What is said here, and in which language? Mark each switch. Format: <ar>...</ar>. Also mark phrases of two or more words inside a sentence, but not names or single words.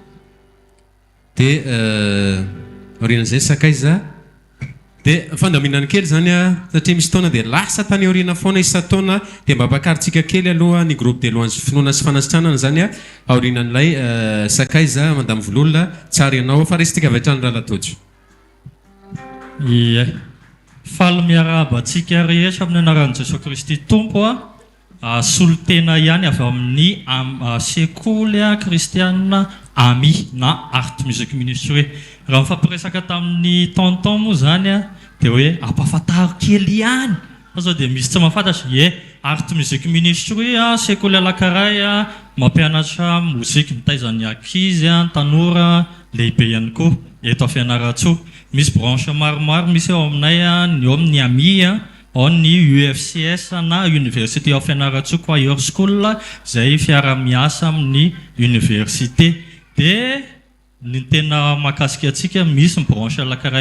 <mg>dia orinan'izay sakaiza dia fandaminany kely zany a satria misy taona dia lasa tany orina foana isa-taona dia mba mpakaritsika kely aloha ny</mg> <fr>groupe de</fr> <mg>loanzy finoana sy fanasitranana zany a aorinan'ilay sakaiza mandamy vololona tsara ianao fa resitsika avy hatrany raha latojo ie faly miarabantsika rehetra amin'ny anaran'i Jesosy Kristy tompo a solo tena ihany avy amin'ny sekoly kristiana ami na art music ministry raha mifampiresaka tamin'ny tonton moa zany a dia hoe ampafantaro kely ihany fa zao dia misy tsy mahafantatra ie art music ministry a sekoly alakaray a mampianatra mozika mitaizan'ny ankizy a tanora lehibe ihany koa eto afianaratsoa misy branche maromaro misy eo aminay a ny eo amin'ny ami a ao ny UFCS na université of Fianarantsoa choir school zay fiara-miasa amin'ny université dia ny tena mahakasika atsika misy ny branche alakaray</mg>